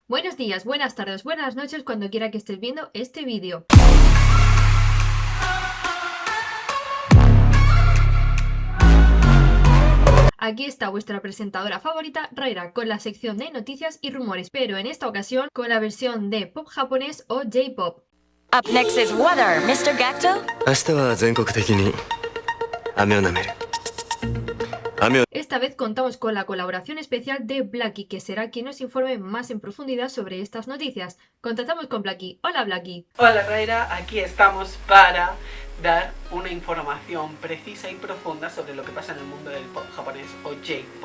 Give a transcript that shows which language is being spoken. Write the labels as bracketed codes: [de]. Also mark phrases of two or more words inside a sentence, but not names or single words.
[es] Buenos días, buenas tardes, buenas noches, cuando quiera que estés viendo este vídeo. Aquí está vuestra presentadora favorita, Raira, con la sección de noticias y rumores, pero en esta ocasión con la versión de pop japonés o J-pop. [en] Up next is weather, Mr. Gacto. [ja] 明日は全国的に雨をなめる。 [es] Esta vez contamos con la colaboración especial de Blacky, que será quien nos informe más en profundidad sobre estas noticias. Contactamos con Blacky. Hola Blacky. Hola Raira, aquí estamos para dar una información precisa y profunda sobre lo que pasa en el mundo del pop japonés o J-pop.